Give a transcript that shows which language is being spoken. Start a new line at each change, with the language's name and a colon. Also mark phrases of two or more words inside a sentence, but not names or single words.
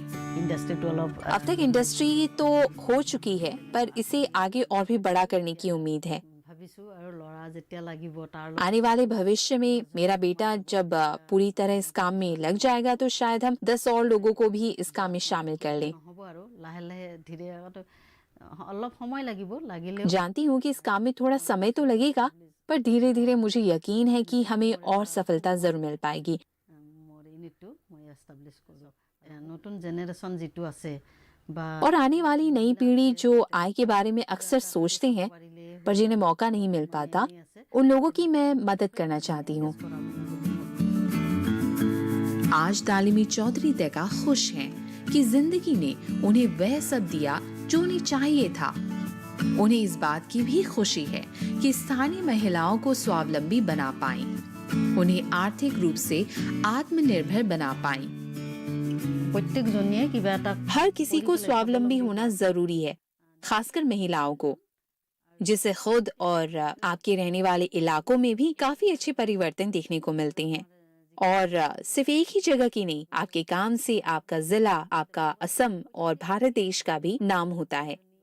Hindi: अब तक इंडस्ट्री तो हो चुकी है, पर इसे आगे और भी बड़ा करने की उम्मीद है। आने वाले भविष्य में मेरा बेटा जब पूरी तरह इस काम में लग जाएगा तो शायद हम 10 और लोगों को भी इस काम में शामिल कर लें।
Assamese: অলপ সময় লাগিলেও
Hindi: जानती हूँ कि इस काम में थोड़ा समय तो लगेगा, पर धीरे धीरे मुझे यकीन है कि हमें और सफलता जरूर मिल पाएगी।
Assamese: মোৰ ইউনিটটো মই এষ্টাব্লিছ কৰোঁ। নতুন জেনেৰেশ্যন যিটো আছে বা
Hindi: और आने वाली नई पीढ़ी जो आय के बारे में अक्सर सोचते हैं पर जिन्हें मौका नहीं मिल पाता, उन लोगों की मैं मदद करना चाहती हूँ। आज दालिमी चौधरी तैका खुश हैं कि जिंदगी ने उन्हें वह सब दिया जो उन्हें चाहिए था। उन्हें इस बात की भी खुशी है कि स्थानीय महिलाओं को स्वावलंबी बना पाई, उन्हें आर्थिक रूप से आत्मनिर्भर बना पाई।
Assamese: প্ৰত্যেকজনীয়ে কিবা এটা
Hindi: हर किसी को स्वावलंबी होना जरूरी है, खासकर महिलाओं को, जिससे खुद और आपके रहने वाले इलाकों में भी काफी अच्छे परिवर्तन देखने को मिलते हैं। और सिर्फ एक ही जगह की नहीं, आपके काम से आपका जिला, आपका असम और भारत देश का भी नाम होता है।